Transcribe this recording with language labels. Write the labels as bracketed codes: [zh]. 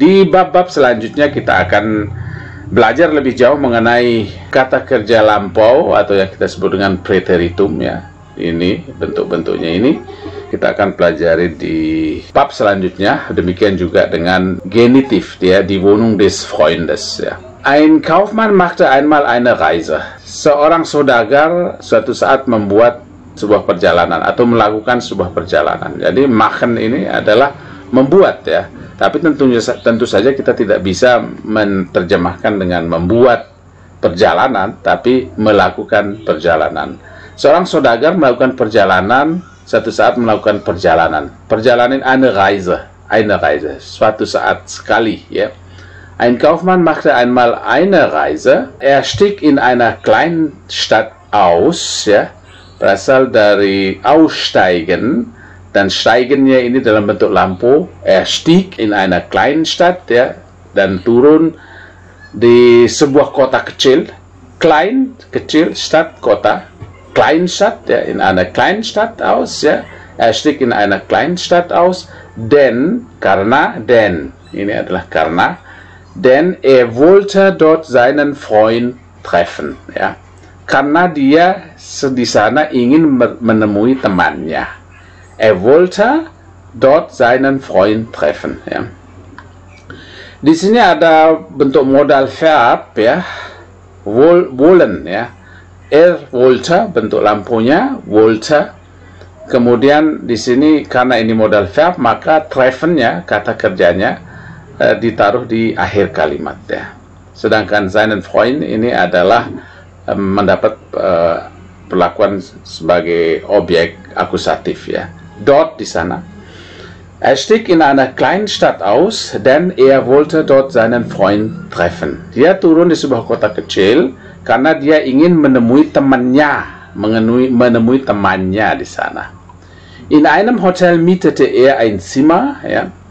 [id] Di bab-bab selanjutnya kita akan belajar lebih jauh mengenai kata kerja lampau atau yang kita sebut dengan Präteritum, ya. Ini bentuk-bentuknya ini kita akan pelajari di bab selanjutnya. Demikian juga dengan genitif, ya, [de] die Wohnung des Freundes, [id] ya. [de] Ein Kaufmann machte einmal eine Reise. [id] Seorang saudagar suatu saat membuat sebuah perjalanan atau melakukan sebuah perjalanan. Jadi machen ini adalah membuat, ya. Tapi tentu saja kita tidak bisa menerjemahkan dengan membuat perjalanan, tapi melakukan perjalanan. Seorang saudagar melakukan perjalanan, suatu saat melakukan perjalanan. Perjalanan [de] eine Reise, [id] suatu saat sekali, ya. [de] Ein Kaufmann machte einmal eine Reise. Er stieg in einer kleinen Stadt aus, ya. [id] Berasal dari aussteigen, dan steigennya ini dalam bentuk lampu. [de] Er stieg in einer kleinen Stadt, [id] ya, dan turun di sebuah kota kecil. [de] Klein, kecil, Stadt, kota. Kleinstadt, ya, in einer Kleinstadt aus, ya. Er stieg in einer Kleinstadt aus, denn, karena, denn, [id] ini adalah karena, [de] denn er wollte dort seinen Freund treffen, ya. [id] Karena dia di sana ingin menemui temannya. [de] Er wollte dort seinen Freund treffen, ya. [id] Di sini ada bentuk modal verb, ya. Wollen, ya. [de] Er wollte, [id] bentuk lampunya [de] wollte. [id] Kemudian di sini karena ini modal verb, maka treffennya, kata kerjanya, ditaruh di akhir kalimat, ya. Sedangkan [de] seinen Freund [id] ini adalah mendapat perlakuan sebagai objek akusatif, ya. Dort di sana. [de] Er stieg in einer kleinen Stadt aus, denn er wollte dort seinen Freund treffen. [id] Dia turun di sebuah kota kecil karena dia ingin menemui temannya, menemui temannya di sana. [de] In einem Hotel mietete er ein Zimmer, ya.